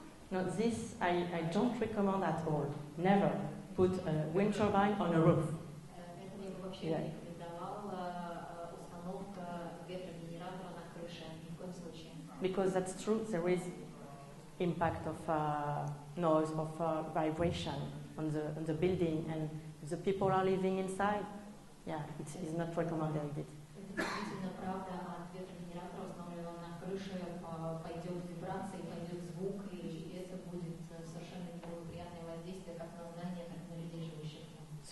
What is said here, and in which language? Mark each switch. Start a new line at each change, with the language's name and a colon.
English: No, this I don't recommend at all. Never put a wind turbine on a roof.
Russian: Это я бы вообще не рекомендовала установка ветрогенератора на крыше.
English: because that's true. There is impact of noise, of vibration on the building, and if the people are living inside, yeah, it's not recommended.
Russian: Это действительно правда. От ветрогенератора, установленного на крыше, пойдет вибрация, пойдет звук, и это будет совершенно неблагоприятное воздействие как на здание, так и на людей, живущих там.